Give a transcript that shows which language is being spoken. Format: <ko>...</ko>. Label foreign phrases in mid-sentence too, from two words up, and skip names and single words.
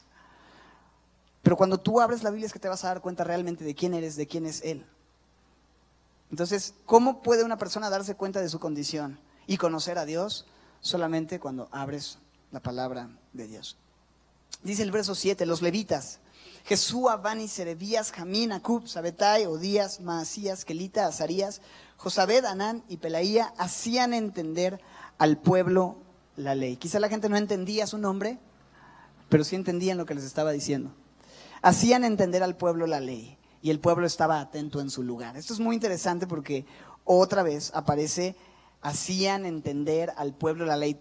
<es>Pero cuando tú abres la Biblia es que te vas a dar cuenta realmente de quién eres, de quién es Él. Entonces, ¿cómo puede una persona darse cuenta de su condición y conocer a Dios? Solamente cuando abres la palabra de Dios. Dice el verso 7, los levitas, Jesúa, Bani, Serebías, Jamín, Acub, Sabetai, Odías, Maasías, Kelita, Azarías, Josabed, Anán y Pelaía hacían entender al pueblo la ley. Quizá la gente no entendía su nombre, pero sí entendían lo que les estaba diciendo. Hacían entender al pueblo la ley y el pueblo estaba atento en su lugar. Esto es muy interesante porque otra vez aparece hacían entender al pueblo la ley.</es>